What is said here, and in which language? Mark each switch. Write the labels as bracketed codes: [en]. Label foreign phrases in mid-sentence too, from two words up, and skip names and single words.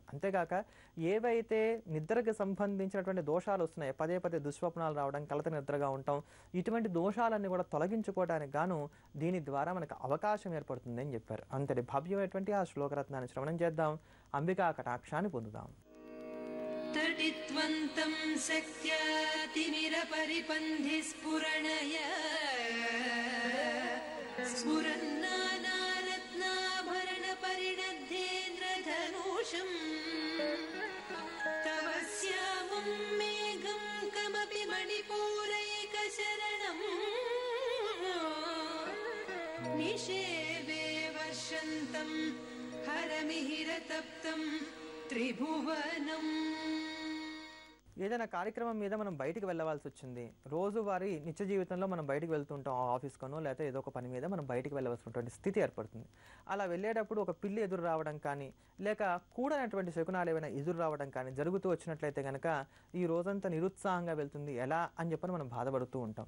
[te] అంతేకాక ఏవైతే నిద్రకు సంబంధించినటువంటి దోషాలు వస్తున్నాయో, పదే పదే దుస్వప్నాలు రావడం, కలత నిద్రగా ఉండటం, ఇటువంటి దోషాలన్నీ కూడా తొలగించుకోవడానికి గాను దీని ద్వారా మనకు అవకాశం ఏర్పడుతుంది అని చెప్పారు. అంతటి భవ్యమైనటువంటి ఆ శ్లోకరత్నాన్ని శ్రవణం చేద్దాం, అంబికా కటాక్షాన్ని పొందుదాం. [sa] तटित्वन्तं शक्त्यातिमिरपरिपन्धि स्फुरणय स्फुरन्नानारत्नाभरणपरिणद्धेन्द्रधनुषम् तव श्यामं मेघं कमपि मणिपूरैकशरणम् निषेवे वर्षन्तं हरमिहिरतप्तं त्रिभुवनम्. [te] ఏదైనా కార్యక్రమం మీద మనం బయటికి వెళ్ళవలసి వచ్చింది, రోజువారీ నిత్య జీవితంలో మనం బయటికి వెళ్తుంటాం, ఆఫీస్‌కనో లేకపోతే ఏదో ఒక పని మీద మనం బయటికి వెళ్ళవలసినటువంటి స్థితి ఏర్పడుతుంది. అలా వెళ్ళేటప్పుడు ఒక పిల్లి ఎదురు రావడం కానీ, లేక కూడనటువంటి శకునాలు ఏవైనా ఎదురు రావడం కానీ జరుగుతూ వచ్చినట్లయితే గనక ఈ రోజంతా నిరుత్సాహంగా వెళ్తుంది ఎలా అని చెప్పని మనం బాధపడుతూ ఉంటాం.